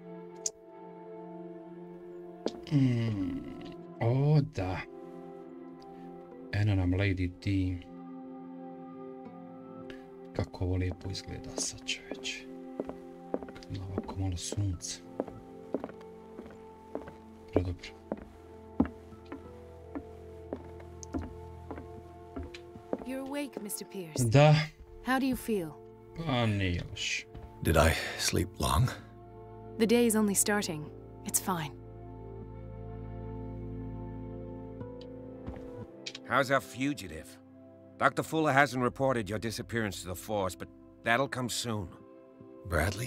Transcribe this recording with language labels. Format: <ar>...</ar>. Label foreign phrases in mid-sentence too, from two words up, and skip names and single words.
<bs>O, da. Eno nam Lady D. Kako ovo lijepo izgleda sad, čoveče. Kad ima ovako malo sunca. Predobro.</bs> <en>You're awake, Mr. Pierce.</en> <bs>Da.</bs> <en>How do you feel?</en> <bs>Pa nije loš.</bs> <en>Did I sleep long? The day is only starting. It's fine. How's our fugitive? Dr. Fuller hasn't reported your disappearance to the force, but that'll come soon. Bradley?</en>